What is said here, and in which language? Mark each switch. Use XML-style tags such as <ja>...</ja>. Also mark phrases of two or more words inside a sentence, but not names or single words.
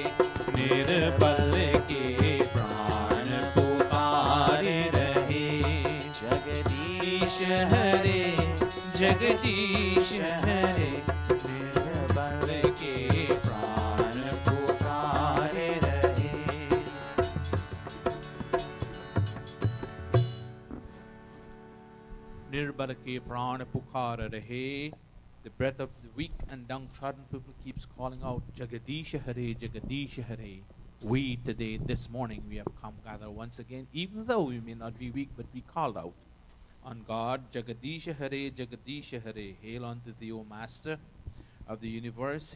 <hi>निर्बल के प्राण पुकार रहे, जगदीश हरे जगदीश हरे. निर्बल के प्राण पुकार रहे. निर्बल के प्राण पुकार रहे.</hi> <en>The breath of the weak and downtrodden people keeps calling out,</en> <hi>जगदीश हरे, जगदीश हरे.</hi> <en>We today, this morning, we have come gather once again, even though we may not be weak, but we called out on God,</en> <hi>जगदीश हरे, जगदीश हरे.</hi> <en>Hail unto thee, O Master of the universe.</en>